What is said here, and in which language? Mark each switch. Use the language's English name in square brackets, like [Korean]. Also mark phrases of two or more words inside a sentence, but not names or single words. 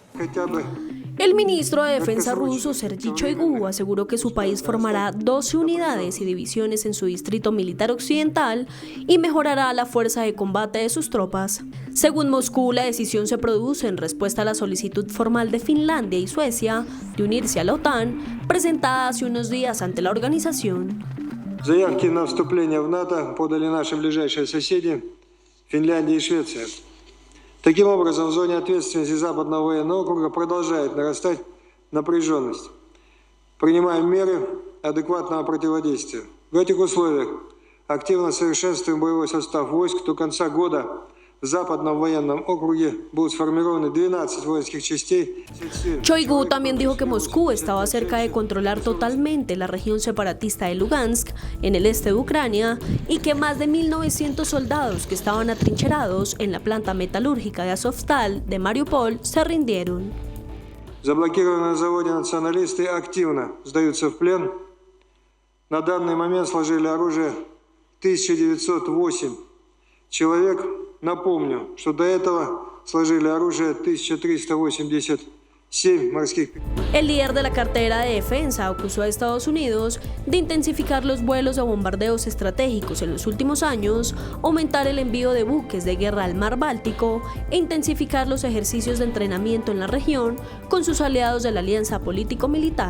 [Spanish] El ministro de Defensa ruso, Sergei Shoigu, aseguró que su país formará 12 unidades y divisiones en su distrito militar occidental y mejorará la fuerza de combate de sus tropas. Según Moscú, la decisión se produce en respuesta a la solicitud formal de Finlandia y Suecia de unirse a la OTAN, presentada hace unos días ante la organización. [Russian] Заявки на вступление в НАТО подали наши ближайшие соседи Финляндия и Швеция. Таким образом, в зоне ответственности Западного военного округа продолжает нарастать напряженность. Принимаем меры адекватного противодействия. В этих условиях активно совершенствуем боевой состав войск. До конца года в Западном военном округе будут сформированы 12 воинских частей. [Spanish] Shoigu también dijo que Moscú estaba cerca de controlar totalmente la región separatista de Lugansk, en el este de Ucrania, y que más de 1.900 soldados que estaban atrincherados en la planta metalúrgica de Azovstal de Mariupol se rindieron. [Russian] Заблокированные на заводе националисты активно сдаются в плен. На данный момент сложили оружие 1908 человек. Напомню, что до этого сложили оружие 1387 7 морских. [Spanish] El líder de la cartera de defensa acusó a Estados Unidos de intensificar los vuelos a bombardeos estratégicos en los últimos años, aumentar el envío de buques de guerra al mar Báltico e intensificar los ejercicios de entrenamiento en la región con sus aliados de la alianza político-militar.